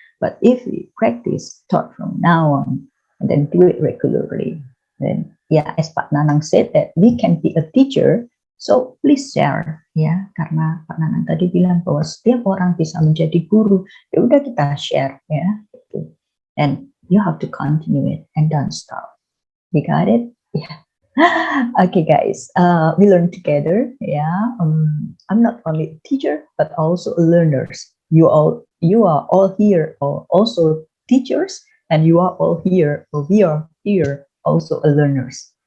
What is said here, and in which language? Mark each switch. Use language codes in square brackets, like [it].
[en] But if we practice, start from now on, and then do it regularly, then as Pak Nanang said that we can be a teacher. So please share [id] ya, karena Pak Nanang tadi bilang bahwa setiap orang bisa menjadi guru. Ya udah, kita share ya gitu. [en] And you have to continue it and don't stop. You got it? Yeah. Okay guys, we learn together. I'm not only a teacher but also a learners. you are all here, or also teachers, and you are all here, or we are here also learners.